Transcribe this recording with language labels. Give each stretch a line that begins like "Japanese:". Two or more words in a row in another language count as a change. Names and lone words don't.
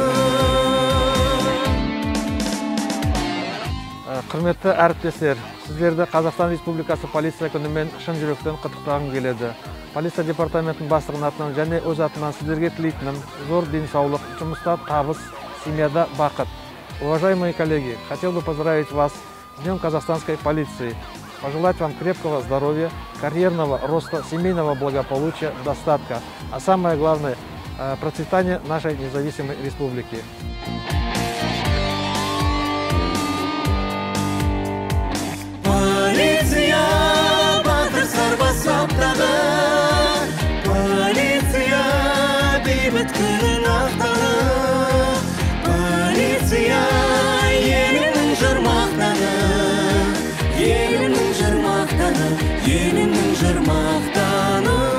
Kazakh: Құрметті әріптестер, сіздерді Қазақстан Республикасы полиция күнімен шын жүректен құттықтағым келеді. Полиция департаментінің бастығының атынан және өз атынан сіздерге тілейтінім зор денсаулық, жұмыста табыс, семьяда бақыт.
Russian: Уважаемые коллеги, хотел бы поздравить вас с Днем Казахстанской полиции. Пожелать вам крепкого здоровья, карьерного роста, семейного благополучия, достатка, а самое главное – процветания нашей независимой республики.
Kazakh: Полиция батыр сарбаз саптағы, полиция бейбіт күннің ақтаны, полиция елімнің жыр мақтаны, елімнің жыр мақтаны, елімнің жыр мақтаны.